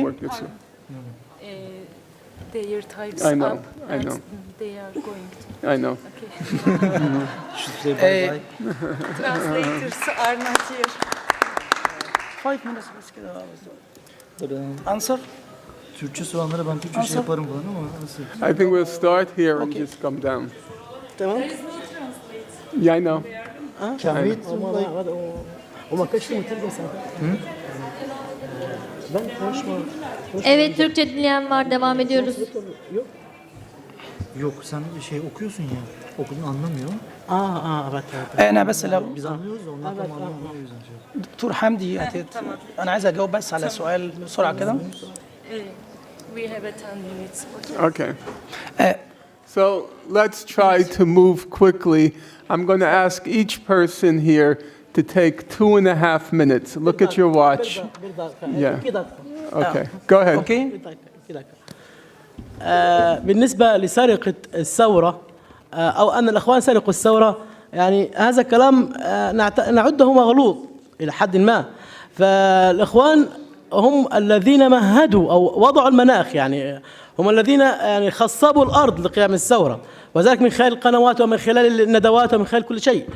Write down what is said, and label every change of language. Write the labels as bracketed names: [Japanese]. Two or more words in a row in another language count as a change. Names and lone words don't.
[English] work this way. Their times I know, up I and know. they are going to. I know. Should say bye bye. Translators are not here. 5 minutes. Answer. [Turkish] Türkçe soranlara ben Türkçe şey yaparım falan ama nasıl? [English] I think we'll start here and just come down. [Turkish] tamam. [English] Yeah, I know. Can we [Arabic] وما كانش فيه مترجم ساعتها. [Turkish] Ben konuşma. Evet, Türkçe dinleyen var. Devam ediyoruz. Yok sen şey okuyorsun ya. Okudun anlamıyor. evet. [Arabic] أنا بس لو [Turkish] Biz anlıyoruz da onlar tam anlamıyor o yüzden şey yapıyorum. [Arabic] دكتور حمدي أنا عايز أجاوب بس على سؤال بسرعة كده. [English] We have a 10 minutes. Okay. So let's try to move quickly. I'm going to ask each person here to take 2.5 minutes. Look at your watch. Yeah. Okay. Go ahead. [Arabic] أوكي. بالنسبة لسرقة الثورة أو أن الإخوان سرقوا الثورة، يعني هذا كلام نعده مغلوط إلى حد ما. فالإخوان هم الذين مهدوا أو وضعوا المناخ، يعني هم الذين يعني خصبوا الأرض لقيام الثورة، وذلك من خلال القنوات ومن خلال الندوات ومن خلال كل شيء.